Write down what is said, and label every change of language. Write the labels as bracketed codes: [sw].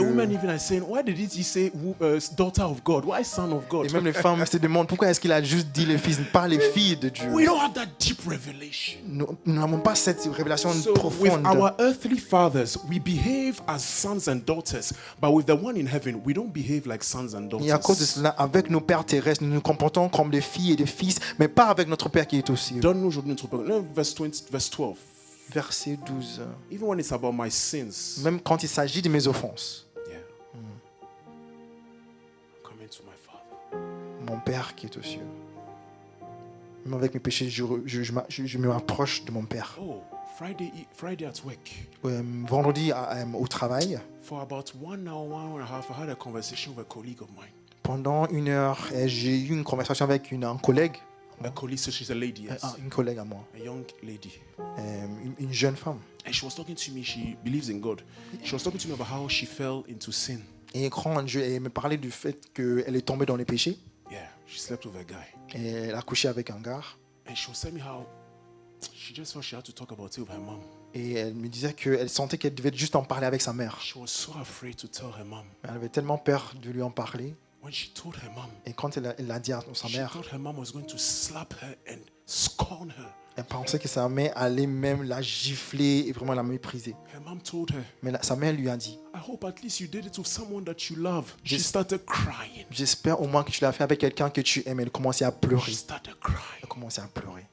[en] woman even is saying, why did he say daughter of God? Why son of God? [fr] Et même les femmes se demandent pourquoi est-ce qu'il a juste dit les fils, pas les filles de Dieu. [en] We don't have that deep revelation. [fr] Nous n'avons pas cette révélation [en] So with [fr] profonde. [en] our earthly fathers, we behave as sons and daughters, but with the one in heaven, we don't behave like sons and [fr] Et à cause de [en] daughters. [fr] cela, avec nos pères terrestres, nous nous comportons comme des filles et des fils, mais pas avec notre Père qui est aux cieux. Donne-nous aujourd'hui notre parole. [en] No, verse 12. [fr] Verset 12. [en] Even when it's about my sins, [fr] Même quand il s'agit de mes offenses, [en] yeah. Coming to my Father. [fr] mon Père qui est aux cieux. Même avec mes péchés, je me rapproche de mon Père. [en] Oh, Friday at work. [fr] Vendredi au travail, [en] For about 1 hour, 1 and a half, I had a conversation with a colleague of mine. [fr] pendant 1 heure, j'ai eu une conversation avec un collègue, [en] A colleague, so she's a lady, yes. [fr] une collègue à moi, [en] A young lady. [fr] une jeune femme. [en] And she was talking to me, she believes in God. She was talking to me about how she fell into sin. [fr] Et quand elle me parlait du fait qu'elle est tombée dans les péchés, [en] Yeah, she slept with a guy. [fr] et elle a couché avec un gars, [en] And she was telling me how she just felt she had to talk about it with her mom. [fr] et elle me disait qu'elle sentait qu'elle devait juste en parler avec sa mère. [en] She was so afraid to tell her mom. [fr] Elle avait tellement peur de lui en parler, [en] When she told her mom, [fr] et quand elle l'a dit à sa [en] she [fr] mère, [en] thought her mom was going to slap her and scorn her. [fr] elle pensait que sa mère allait même la gifler et vraiment la mépriser. [en] Her mom told her, [fr] Mais sa mère lui a dit, [en] I hope at least you did it with someone that you love. She started crying. [fr] j'espère au moins que tu l'as fait avec quelqu'un que tu aimes. Elle commençait à [en] She [fr] pleurer. [en] started crying. [fr] Elle commençait à pleurer.